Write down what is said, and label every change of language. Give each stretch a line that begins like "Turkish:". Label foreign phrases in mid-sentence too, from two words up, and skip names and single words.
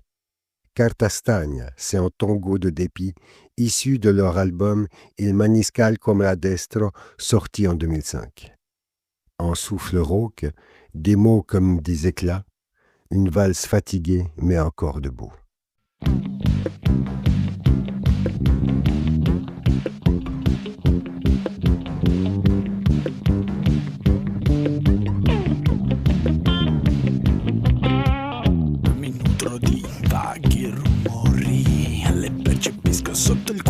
French: Cartastagna, c'est un tango de dépit, issu de leur album Il maniscalco maladestro, sorti en 2005. En souffle rauque, des mots comme des éclats, une valse fatiguée mais encore debout.
Italian: Mi nutro di vaghi rumori, le percepisco sotto il